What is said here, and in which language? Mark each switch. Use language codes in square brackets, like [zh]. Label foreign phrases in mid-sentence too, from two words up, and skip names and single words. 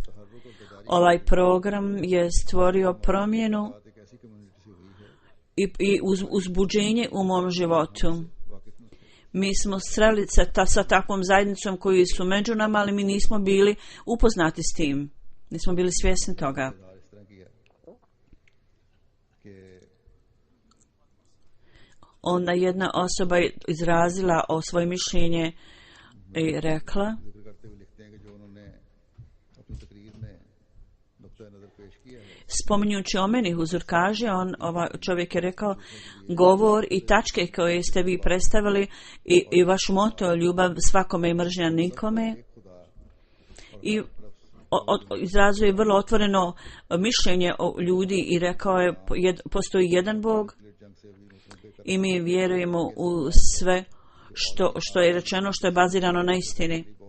[bs] Ovaj program je stvorio promjenu i uzbuđenje u mom životu. Mi smo sreli sa takvom zajednicom koji su među nama, ali mi nismo bili upoznati s tim. Nismo bili svjesni toga. [ur] اس طرح کی ہے کہ [bs] Onda jedna osoba je izrazila o svoje mišljenje i rekla, [ur] ذکر کرتے ہوئے لکھتے ہیں کہ جو انہوں نے اپنی تقریر میں نقطہ نظر پیش کیا ہے [bs] spominjući o meni, huzur kaže, ovaj čovjek je rekao, govor i tačke koje ste vi predstavili i vaš moto, ljubav svakome i mržnja nikome, i izrazuje vrlo otvoreno mišljenje o ljudi i rekao je, postoji jedan Bog i mi vjerujemo u sve što je rečeno, što je bazirano na istini.